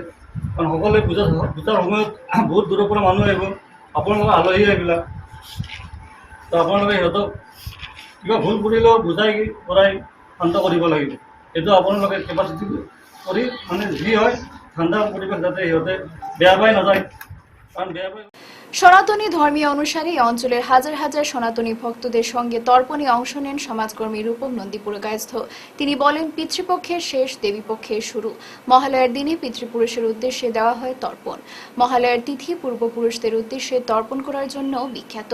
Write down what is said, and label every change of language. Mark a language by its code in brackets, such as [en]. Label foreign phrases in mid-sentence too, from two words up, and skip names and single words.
[as] কাৰণ সকলোৱে পূজাৰ সময়ত বহুত দূৰৰ পৰা মানুহ আহিব, আপোনালোকৰ আলহী এইবিলাক। তো আপোনালোকে সিহঁতক কিবা ভুল কৰিলেও বুজাই পৰাই শান্ত কৰিব লাগিব। এইটো আপোনালোকে কেপাচিটি কৰি মানে যি হয় ঠাণ্ডা পৰিৱেশ যাতে সিহঁতে বেয়া পাই নাযায়, কারণ বেয়া পাই। [bn] সনাতনী ধর্মীয় অনুসারে এই অঞ্চলের হাজার হাজার সনাতনী ভক্তদের সঙ্গে তর্পণে অংশ নেন সমাজকর্মী রূপম নন্দী পুরকায়স্থ। তিনি বলেন, পিতৃপক্ষের শেষ, দেবীপক্ষের শুরু। মহালয়ার দিনে পিতৃপুরুষের উদ্দেশ্যে দেওয়া হয় তর্পণ। মহালয়ার তিথি পূর্বপুরুষদের উদ্দেশ্যে তর্পণ করার জন্য বিখ্যাত।